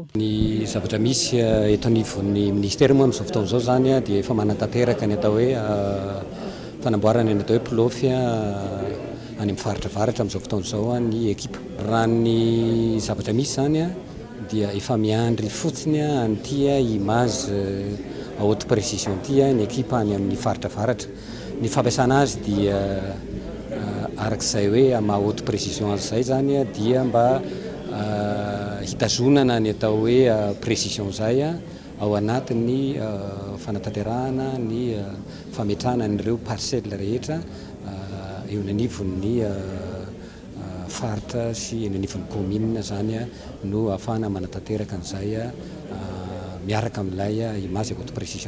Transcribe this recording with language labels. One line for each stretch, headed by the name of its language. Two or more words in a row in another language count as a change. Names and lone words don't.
Malagasy: Ny zavatra misy eto anivon'ny ministera moa amin'izao fotoan'izao zany dia efa manatanteraka ny atao hoe fanamboarana ny atao hoe pilofy any amin'ny faritravaratra amin'izao fotoan'izao ny ekipa. Raha ny zavatra misy zany dia efa miandry fotsiny an'ity
French: image à haute précision
Malagasy: ity ny ekipa any amin'ny faritravaratra. Ny fampiasana azy dia arak'izay hoe maha
French: haute précision
Malagasy: azy zay zany dia mba hitazonana ny atao hoe précision zay ao anatin'ny fanatanterahana ny fametrahana n'ireo parcelle rehetra eo anivon'ny faritra sy eny anivon'ny commune zany no ahafahana manatanteraka an'izay miaraka amin'ilay
French: image haute précision.